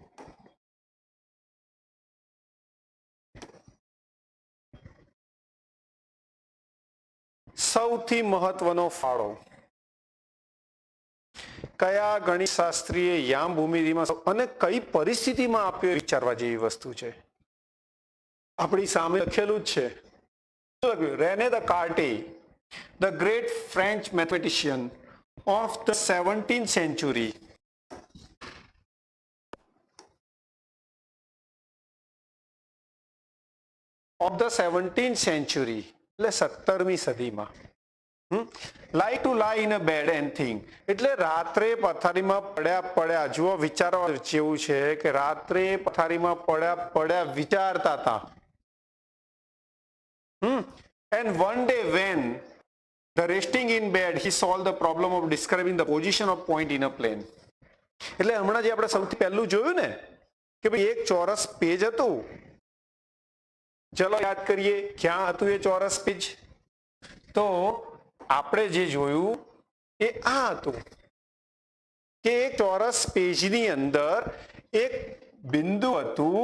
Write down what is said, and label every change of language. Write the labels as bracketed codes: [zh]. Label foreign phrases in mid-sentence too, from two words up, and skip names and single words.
[gu] સૌથી મહત્વનો ફાળો કયા ગણિતશાસ્ત્રીએ યામ ભૂમિતિમાં અને કઈ પરિસ્થિતિમાં આપ્યો, વિચારવા જેવી વસ્તુ છે. આપણી સામે લખેલું જ છે. [en] રેને દ કાર્ટે, the great French mathematician of the 17th century, [gu] એટલે 17મી સદીમાં, [en] lie to lie in a bed and think, [gu] એટલે રાત્રે પથારીમાં પડ્યા જુઓ, વિચારવા જેવું છે કે રાત્રે પથારીમાં પડ્યા વિચારતા હતા. [en] And one day when the resting in bed, he solved the problem of describing the position of point in a plane. [gu] એટલે હમણાં જે આપણે સૌથી પહેલું જોયું ને કે ભાઈ એક ચોરસ પેજ હતું. ચલો યાદ કરીએ ક્યાં હતું એ ચોરસ પેજ. તો આપણે જે જોયું એ આ હતું કે એક ચોરસ પેજની અંદર એક બિંદુ હતું.